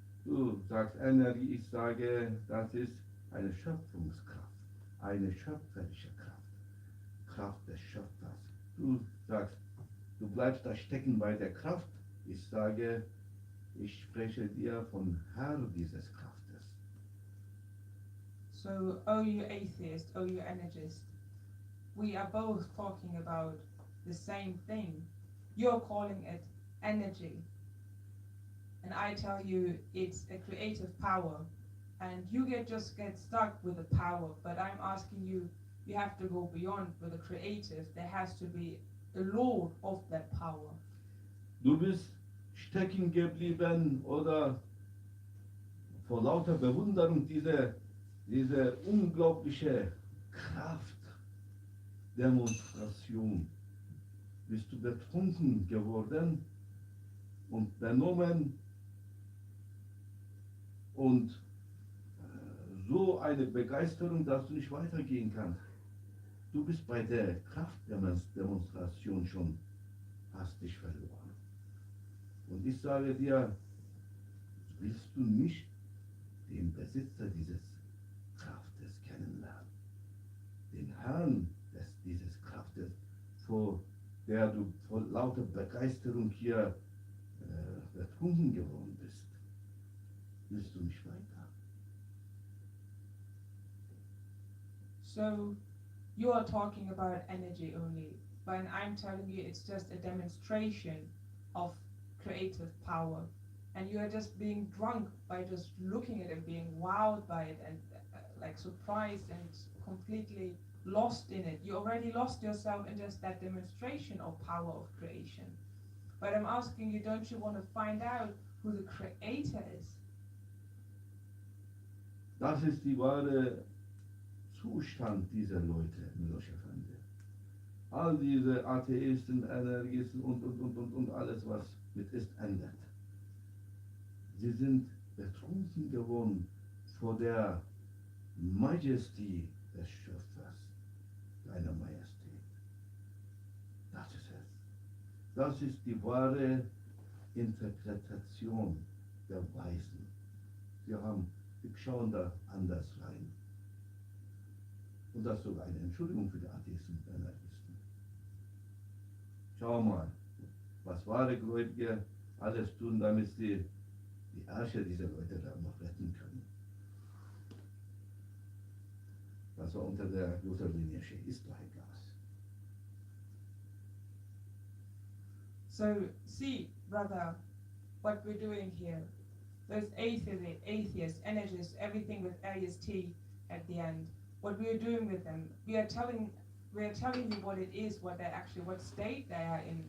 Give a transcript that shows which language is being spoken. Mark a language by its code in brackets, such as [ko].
[de] Du sagst Energie, ich sage, das ist eine Schöpfungskraft, eine schöpferische Kraft, Kraft des Schöpfers. Du sagst, du bleibst da stecken bei der Kraft. Ich sage, ich spreche dir von Herr dieses Kraftes. [en] So, oh you atheist, oh you energist, we are both talking about the same thing. You're calling it energy, and I tell you it's a creative power, and you just get stuck with the power, but I'm asking you, you have to go beyond with the creative. There has to be a lord of that power. [de] Du bist stecken geblieben oder vor lauter Bewunderung diese unglaubliche Kraftdemonstration bist du betrunken geworden und benommen und so eine Begeisterung, dass du nicht weitergehen kannst. Du bist bei der Kraftdemonstration schon hastig verloren. Und ich sage dir, willst du nicht den Besitzer dieses Kraftes kennenlernen, den Herrn dieses Kraftes, vor der du vor lauter Begeisterung hier betrunken geworden bist, willst du nicht weiter? [en] So you are talking about energy only, but I'm telling you it's just a demonstration of creative power. And you are just being drunk by just looking at it, being wowed by it, and like surprised and completely lost in it. You already lost yourself in just that demonstration of power of creation. But I'm asking you, don't you want to find out who the creator is? [de] Das ist die wahre Zustand dieser Leute, Miloš Efendi. All diese Atheisten, Energisten und alles, was mit ist, ändert. Sie sind betrunken geworden vor der Majestie des Schöpfers, deiner Majestät. Das ist es. Das ist die wahre Interpretation der Weisen. Sie schauen da anders rein. Und das ist sogar eine Entschuldigung für die Atheisten und Anarchisten. Schau mal, was wahre Gläubige alles tun, damit sie die Arche dieser Leute da noch retten können. Was er unter der Lutherlinie steht, ist doch egal. [en] So, see, brother, what we're doing here. Those atheists, energists, everything with AST at the end. What we are doing with them, we are telling you what it is, what state they are in.